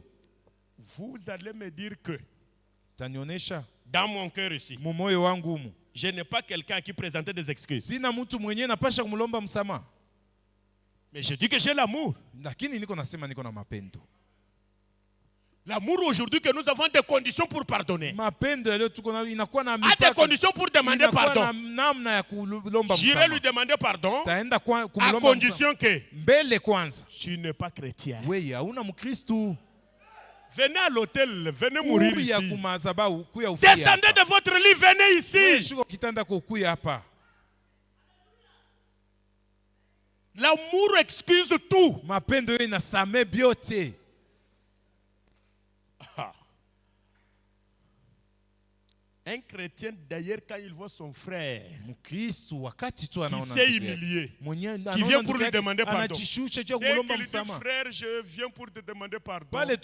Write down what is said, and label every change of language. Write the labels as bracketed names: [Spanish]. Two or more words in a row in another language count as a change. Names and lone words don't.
[French] Vous allez me dire que [Swahili] tanionesha [French] dans mon cœur ici, [Swahili] mumoyo wangu humu, [French] je n'ai pas quelqu'un qui présentait des excuses. [Swahili] Sina mtu mwenyewe napasha kumlomba msamaha. [French] Mais je dis que j'ai l'amour. [Swahili] Lakini niko nasema niko na mapendo. [French] L'amour aujourd'hui que nous avons des conditions pour pardonner. [Swahili] Mapendo leo tuko na inakuwa na mipaka. [French] A des conditions pour demander pardon. [Swahili] Namna ya kulomba msamaha. [French] J'irai lui demander pardon. [Swahili] Taenda kumlomba [French] à condition que [Swahili] mbele kwanza. [French] Tu n'es pas chrétien. [Swahili] Wewe hauna mkristo. [French] Venez à l'hôtel, venez mourir ici. Descendez de votre lit, venez ici. L'amour excuse tout. [Swahili] Mapendo inasame byote. [French] Un chrétien d'ailleurs quand il voit son frère qui s'est humilié, qui vient pour lui demander pardon. Dès qu'il dit frère, je viens pour te demander pardon.